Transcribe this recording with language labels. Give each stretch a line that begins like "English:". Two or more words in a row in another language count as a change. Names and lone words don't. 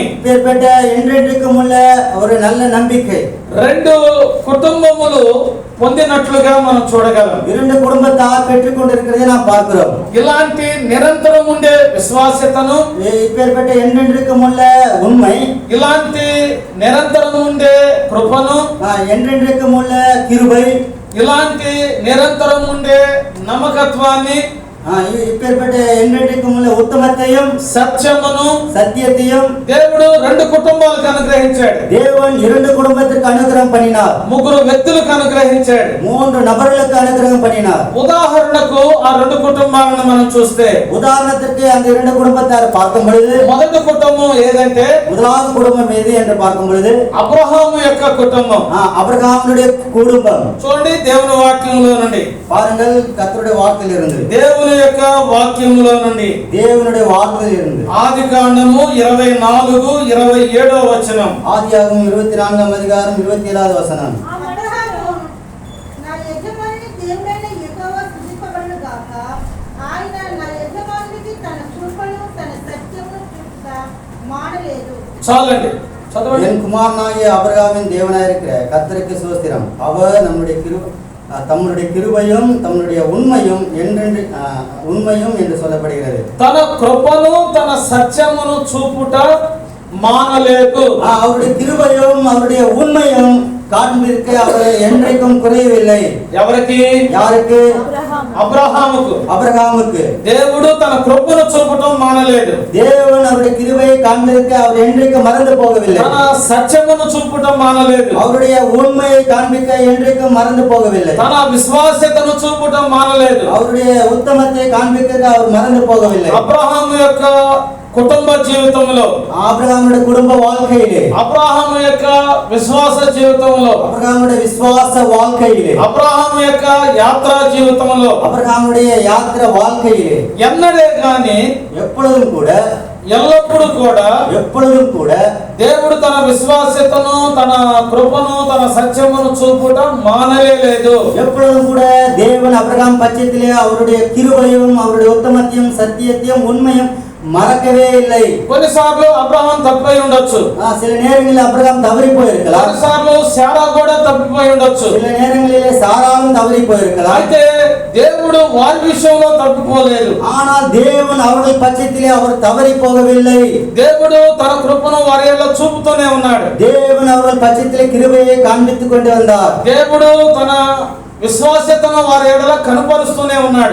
Tamil: இப்பேற்பட்ட என்றென்றைக்கும் உள்ள ஒரு நல்ல நம்பிக்கை
Telugu: రెండు కుటుంబములు పొందినట్లుగా మనం చూడగలం.
Tamil: இரண்டு குடும்பத்தார் பெற்றுக்கொண்டிருக்கிறதை நாம் பார்க்கிறோம்.
Telugu: ఇలాంటి నిరంతరం ఉండే విశ్వాసతను,
Tamil: இப்பேற்பட்ட என்றென்றைக்கும் உள்ள உண்மை,
Telugu: ఇలాంటి నిరంతరం ఉండే కృపను,
Tamil: என்றென்றைக்கும் உள்ள கிருபை,
Telugu: ఇలాంటి నిరంతరం ఉండే నమ్మకత్వాన్ని,
Tamil: இப்பேற்பட்ட என்றென்றைக்கும் உள்ள உத்தமத்தையும்
Telugu: సత్యమును,
Tamil: சத்தியத்தையும்
Telugu: దేవుడు రెండు కుటుంబాలకు అనుగ్రహించాడు.
Tamil: தேவன் இரண்டு குடும்பத்திற்கு அனுகிரகம் பண்ணினார்.
Telugu: ముగ్గురు వ్యక్తులకు అనుగ్రహించాడు.
Tamil: 3 நபர்களுக்கு அனுகிரகம் பண்ணினார்.
Telugu: ఉదాహరణకు ఆ రెండు కుటుంబాలను మనం చూస్తే
Tamil: உதாரணத்திற்கு அந்த இரண்டு குடும்பத்தார் பார்க்கும் பொழுது
Telugu: మొదటి కుటుంబం ఏదంటే
Tamil: முதலாவது குடும்பம் எது என்று பார்க்கும் பொழுது
Telugu: అబ్రహాము యొక్క కుటుంబం.
Tamil: அபிரகாமுடைய குடும்பம்.
Telugu: చూడండి దేవుని వాక్యంలో నుండి,
Tamil: பாருங்கள், கர்த்தருடைய வார்த்தையில் இருந்து,
Telugu: దేవుని యొక్క వాక్యంలో నుండి
Tamil: தேவனுடைய வார்த்தையில் இருந்து
Telugu: ఆదికాండము 24:27 వచనం.
Tamil: ஆதியாகமம் 24ஆம் அதிகாரம் 27வது வசனம்.
Telugu: అబ్రహాము నా యజమాని దేవుడైన యెహోవా స్తుతింపబడును గాక. ఆయన నా యజమానునికి తన కృపను తన సత్యమును చూపుట మానలేదు. చాలండి, చదవండి.
Tamil: என் குமாரனாகிய அபிரகாமின் தேவனாயிருக்கிற கர்த்தருக்கு ஸ்தோத்திரம். அவர் தம்முடைய கிருபையும் தம்முடைய உண்மையும் உண்மையும் என்று சொல்லப்படுகிறது.
Telugu: తన కృపను తన సత్యమును చూపుట మానలేదు.
Tamil: அவருடைய கிருபையும் அவருடைய உண்மையும் காண்பிற்கு அவர் என்றைக்கும் குறையவில்லை.
Telugu: ఎవరికి?
Tamil: யாருக்கு?
Telugu: అబ్రహాముకు.
Tamil: அபிரகாமுக்கு
Telugu: దేవుడు తన కృపను చూపటం మానలేదు.
Tamil: தேவன் அவருடைய கிருபையை காண்பிற்கு அவர் என்றைக்கும் மறந்து போகவில்லை.
Telugu: తన సత్యమును చూపటం మానలేదు.
Tamil: அவருடைய உண்மையை காண்பிக்க என்றைக்கும் மறந்து போகவில்லை.
Telugu: తన విశ్వాసతను చూపటం మానలేదు.
Tamil: அவருடைய உத்தமத்தை காண்பிக்க அவர் மறந்து போகவில்லை.
Telugu: అబ్రహాము యొక్క కుటుంబ జీవితంలో,
Tamil: ஆபிரகாமுடைய குடும்ப வாழ்க்கையிலே,
Telugu: అబ్రహాము యొక్క విశ్వాస జీవితంలో,
Tamil: ஆபிரகாமுடைய விசுவாச வாழ்க்கையிலே,
Telugu: అబ్రహాము యొక్క యాత్రా జీవితంలో,
Tamil: ஆபிரகாமுடைய யாத்திரை வாழ்க்கையிலே
Telugu: ఎన్నడే గాని
Tamil: எப்பொழுதும் கூட எப்பொழுதும் கூட
Telugu: దేవుడు తన విశ్వాసతను, తన కృపను, తన సత్యమును చూపుట మానలేదు.
Tamil: எப்பொழுதும் கூட தேவன் அபிரகாம் பட்சத்திலே அவருடைய கிருபையும் அவருடைய உத்தமத்தையும் சத்தியத்தையும் உண்மையும் மறக்கவே இல்லை.
Telugu: కొన్నిసార్లు అబ్రహాం తప్పిపోయి ఉండొచ్చు,
Tamil: சில நேரங்களில் அபிரகாம் தவறி போயிருக்கலாம்.
Telugu: కొన్నిసార్లు శారా కూడా తప్పిపోయి ఉండొచ్చు.
Tamil: சில நேரங்களிலே சாராவும் தவறி போயிருக்கலாம்.
Telugu: అయితే దేవుడు వారి విషయంలో తప్పిపోలేదు.
Tamil: ஆனால் தேவன் அவர்கள் பட்சத்திலே அவர் தவறி போகவில்லை.
Telugu: దేవుడు తన కృపను వారి ఎడల చూపుతూనే ఉన్నాడు.
Tamil: தேவன் அவர்கள் பட்சத்திலே கிருபையை காண்பித்துக் கொண்டு வந்தார்.
Telugu: దేవుడు తన విశ్వాసతను వారి ఎడల కనపరుస్తూనే ఉన్నాడు.